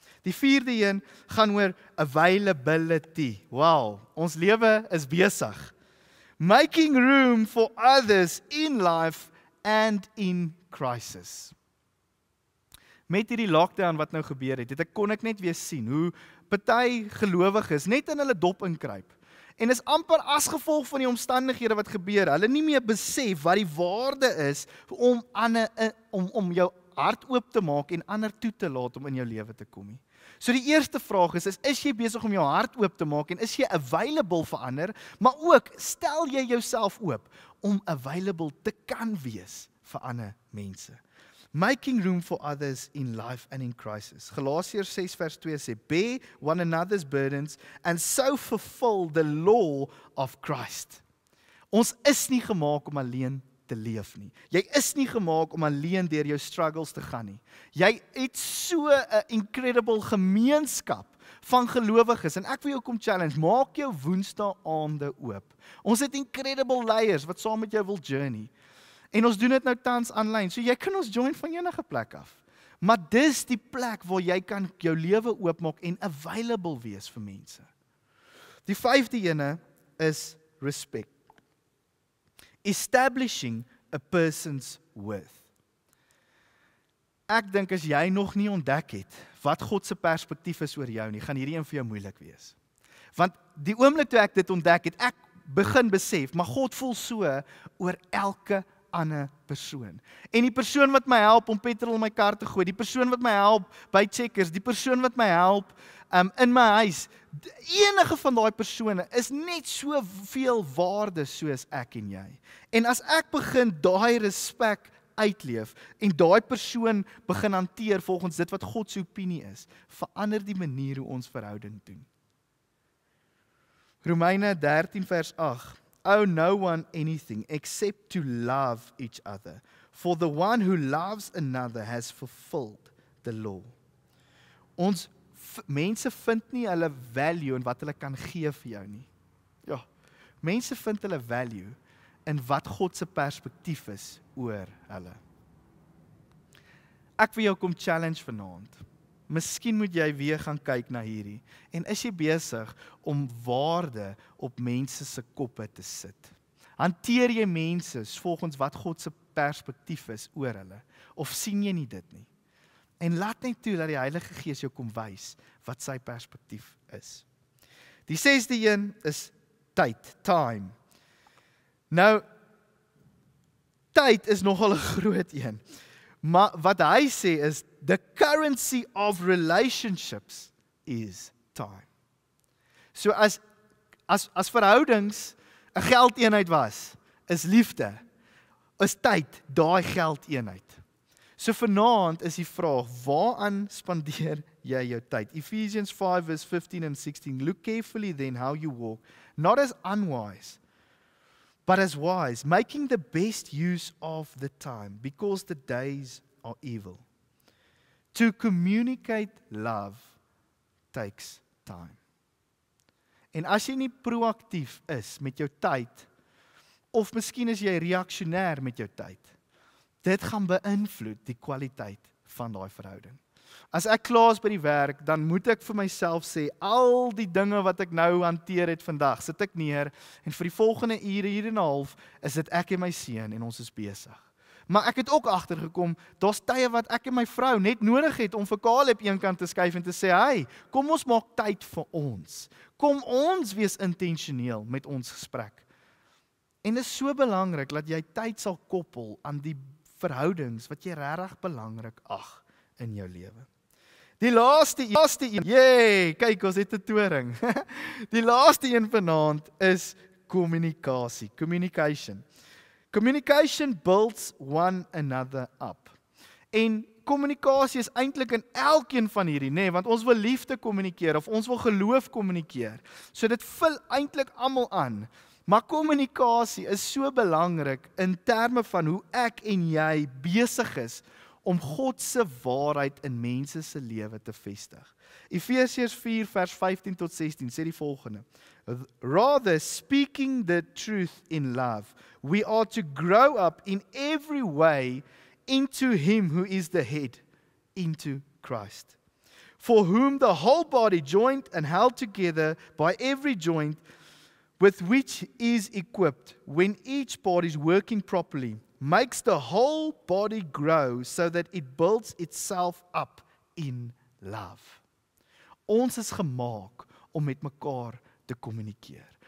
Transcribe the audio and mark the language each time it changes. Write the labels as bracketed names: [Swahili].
[Afrikaans] Die 4de een gaan oor availability. Wow, ons lewe is besig. [English] Making room for others in life and in crisis. [Afrikaans] Met hierdie lockdown wat nou gebeur het, kon ek net weer sien hoe party gelowiges net in hulle dop inkruip. En is amper as gevolg van die omstandighede wat gebeur, hulle nie meer besef wat die waarde is om jou hart oop te maak en ander toe te laat om in jou lewe te kom nie. So die eerste vraag is jy besig om jou hart oop te maak en is jy available vir ander, maar ook stel jy jouself oop om available te kan wees vir ander mense. [English] Making room for others in life and in crisis. [Afrikaans] Galasiërs 6 vers 2 sê, [English] bear one another's burdens and so fulfill the law of Christ. [Afrikaans] Ons is nie gemaak om alleen te leef nie. Jy is nie gemaak om alleen deur jou struggles te gaan nie. Jy het so 'n incredible gemeenskap van gelowiges en ek wil jou kom challenge, maak jou Woensdae aande oop. Ons het incredible leiers wat saam met jou wil journey. En ons doen dit nou tans aanlyn, so jy kan ons join van enige plek af. Maar dis die plek waar jy kan jou lewe oopmaak en available wees vir mense. Die 5de ene is respect. [English] Establishing a person's worth. [Afrikaans] Ek dink as jy nog nie ontdek het wat God se perspektief is oor jou nie, gaan hierdie een vir jou moeilik wees. Want die oomblik toe ek dit ontdek het, ek begin besef, maar God voel so oor elke ander persoon. En die persoon wat my help om petrol in my kar te gooi, die persoon wat my help by Checkers, die persoon wat my help in my huis, enige van daai persone is net soveel waarde soos ek en jy. En as ek begin daai respek uitleef en daai persoon begin hanteer volgens dit wat God se opinie is, verander die manier hoe ons verhouding doen. Romeine 13 vers 8. [English] Owe no one anything except to love each other. For the one who loves another has fulfilled the law. [Afrikaans] Ons mense vind nie hulle value in wat hulle kan gee vir jou nie. Ja, mense vind hulle value in wat God se perspektief is oor hulle. Ek wil jou kom challenge vanaand. Miskien moet jy weer gaan kyk na hierdie. En is jy besig om waarde op mense se koppe te sit? Hanteer jy mense volgens wat God se perspektief is oor hulle? Of sien jy nie dit nie? En laat net toe dat die Heilige Gees jou kom wys wat sy perspektief is. Die 6de een is tyd, time. Nou, tyd is nogal 'n groot een. Maar wat hy sê is, [English] the currency of relationships is time. [Afrikaans] So as verhoudings 'n geldeenheid was, is liefde, is tyd daai geldeenheid. So vanaand is die vraag, waaraan spandeer jy jou tyd? [English] Ephesians 5 verse 15 and 16, look carefully then how you walk, not as unwise, but as wise, making the best use of the time, because the days are evil. To communicate love takes time. [Afrikaans] En as jy nie proaktief is met jou tyd, of miskien is jy reaksionêr met jou tyd, dit gaan beïnvloed die kwaliteit van daai verhouding. As ek klaar is by die werk, dan moet ek vir myself sê, al die dinge wat ek nou hanteer het vandag, sit ek neer, en vir die volgende uur en 'n half, is dit ek en my seun, en ons is besig. Maar ek het ook agtergekom, daar's tye wat ek en my vrou net nodig het om vir Caleb eenkant te skuif en te sê, hey, kom ons maak tyd vir ons. Kom ons wees intentioneel met ons gesprek. En dit is so belangrik dat jy tyd sal koppel aan die verhoudings wat jy regtig belangrik ag in jou lewe. Die laaste een, yay, kyk ons het 'n toring. Die laaste een vanaand is kommunikasie, communication. [English] Communication builds one another up. [Afrikaans] En kommunikasie is eintlik in elkeen van hierdie, nee, want ons wil liefde kommunikeer of ons wil geloof kommunikeer. So dit vul eintlik almal aan. Maar kommunikasie is so belangrik in terme van hoe ek en jy besig is om God se waarheid in mense se lewe te vestig. Efesiërs 4 vers 15 tot 16 sê die volgende: [English] Rather, speaking the truth in love, we are to grow up in every way into him who is the head, into Christ. For whom the whole body, joined and held together by every joint, with which is equipped, when each part is working properly, makes the whole body grow so that it builds itself up in love. [Afrikaans] Ons is gemaak om met mekaar te kommunikeer.